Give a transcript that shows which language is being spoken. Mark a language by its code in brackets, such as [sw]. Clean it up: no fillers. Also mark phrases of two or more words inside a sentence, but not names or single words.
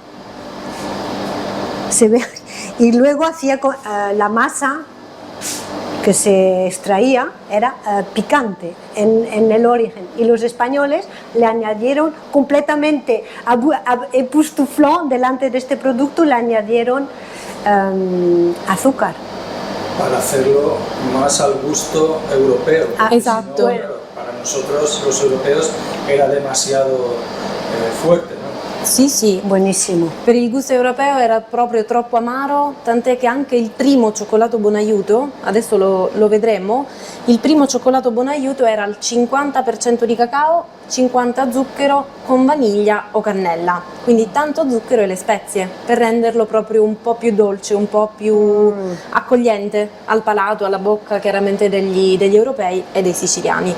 [es] se ve, y luego hacía la masa que se extraía era picante en el origen, y los españoles le añadieron completamente epustuflón delante de este producto, le añadieron azúcar. Para hacerlo más al gusto europeo. Exacto. Si no, claro, para nosotros los europeos era demasiado fuerte, ¿no? [it] Sì, sì. Buonissimo. Per il gusto europeo era proprio troppo amaro, tant'è che anche il primo cioccolato Bonaiuto, adesso lo vedremo, il primo cioccolato Bonaiuto era al 50% di cacao, 50 zucchero con vaniglia o cannella, quindi tanto zucchero e le spezie per renderlo proprio un po' più dolce, un po' più accogliente al palato, alla bocca chiaramente degli europei e dei siciliani.